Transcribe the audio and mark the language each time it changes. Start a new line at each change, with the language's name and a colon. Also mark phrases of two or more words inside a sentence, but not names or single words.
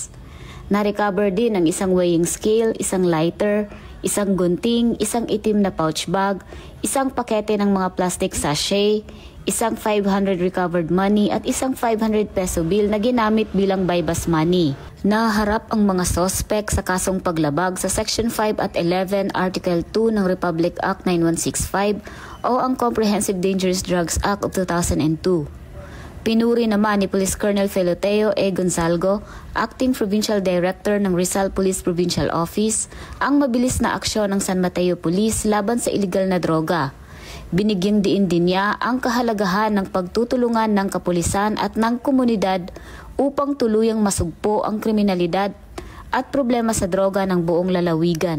Filipino: Na-recover din ang isang
English: weighing scale,
Filipino: isang lighter, isang gunting, isang itim na
English: pouch bag,
Filipino: isang pakete ng mga
English: plastic sachet,
Filipino: isang 500
English: recovered money
Filipino: at isang 500
English: peso bill
Filipino: na ginamit bilang
English: bypass money.
Filipino: Naharap ang mga sospek sa kasong paglabag sa Section 5 at 11 Article 2 ng Republic Act 9165 o ang Comprehensive Dangerous Drugs Act of 2002. Pinuri naman ni Police Colonel Feloteo E. Gonzalgo, Acting Provincial Director ng Rizal Police Provincial Office, ang mabilis na aksyon ng San Mateo Police laban sa iligal na droga. Binigyang diin din niya ang kahalagahan ng pagtutulungan ng kapulisan at ng komunidad upang tuluyang masugpo ang kriminalidad at problema sa droga ng buong lalawigan.